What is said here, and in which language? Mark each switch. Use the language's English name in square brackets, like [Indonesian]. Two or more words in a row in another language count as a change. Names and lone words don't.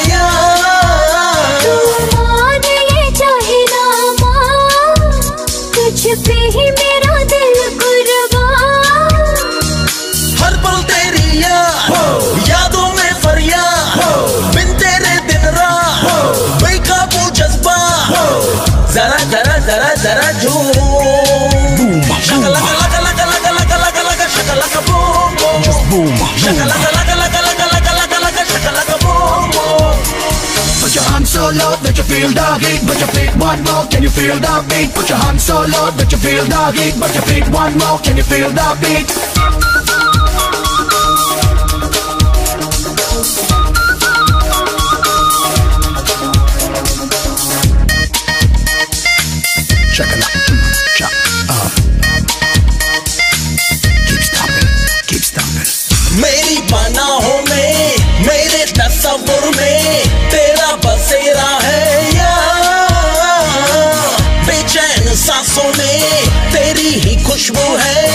[Hindi] तू मान ये चाहे ना मान तुझ पे ही मेरा दिल कुर्बान हर पल तेरी यादों में फरियाद बिन तेरे दिन रात बेकाबू जज्बा जरा जरा जरा जरा जो [English] shakalaka laka laka laka laka laka laka shakalaka boom boom. Just boom, boom. Shakalaka laka laka laka laka laka laka shakalaka boom boom. Put your hands so low that you feel the heat. Put your feet one more, can you feel the beat? Put your hands so low that you feel the heat. Put your feet one more, can you feel the beat? Shakalaka. Keep stomping, keep stomping. [Hindi] मेरी पनाहों में मेरे तस्वुर में तेरा बसेरा है यार बेचैन सांसों में तेरी ही खुशबू है